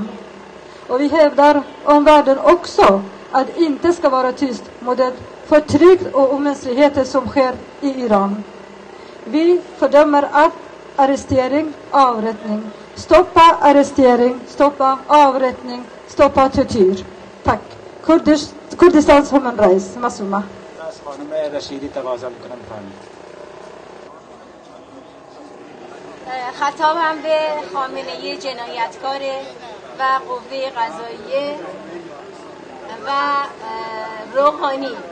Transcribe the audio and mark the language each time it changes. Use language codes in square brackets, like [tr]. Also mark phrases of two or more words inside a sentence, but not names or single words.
[sv] Och vi hävdar omvärlden också att inte ska vara tyst mot det förtryck och omänskligheter som sker i Iran. Vi fördömer att arrestering, avrättning. Stoppa arrestering, stoppa avrättning, stoppa tortyr. Tack. Kurdistans Human Rights مسومه. [fa] از خانم رشیدی تقاضا میکنم بفرمایید. خطابم به خامنه‌ای جنایتکار و قوه قضاییه و روحانی.